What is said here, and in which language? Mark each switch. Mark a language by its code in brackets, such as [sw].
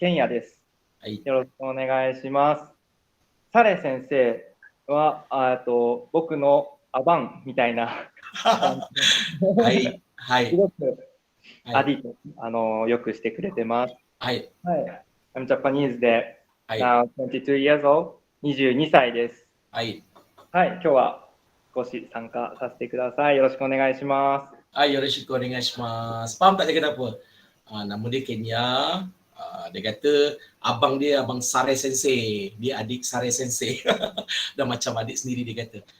[ja] ケンヤです。はい。よろしくお願いします。サレ先生は僕のアバンみたいなはいはい。すごくアディとよくしてくれてます。はい。はい。 [en] I'm Japanese で、 [ja] はい。 [en] Now 22 years old、 [ja] 22歳です。はい。はい。今日は少し参加させてください。よろしくお願いします。はい、よろしくお願いします。 [ms] Faham tak dia kata apa? Nama dia Kenya. Dia kata abang dia abang Sare Sensei. Dia adik Sare Sensei. Dah macam adik sendiri dia kata.